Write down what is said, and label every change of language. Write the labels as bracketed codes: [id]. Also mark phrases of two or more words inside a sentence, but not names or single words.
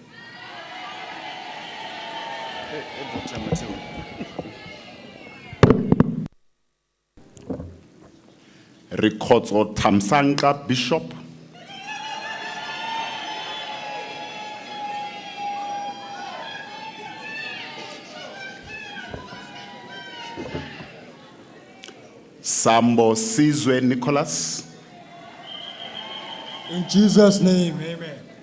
[en] Rikotso Tamsanka Bishop. Sambo Sizwe Nicholas. In Jesus' name, amen.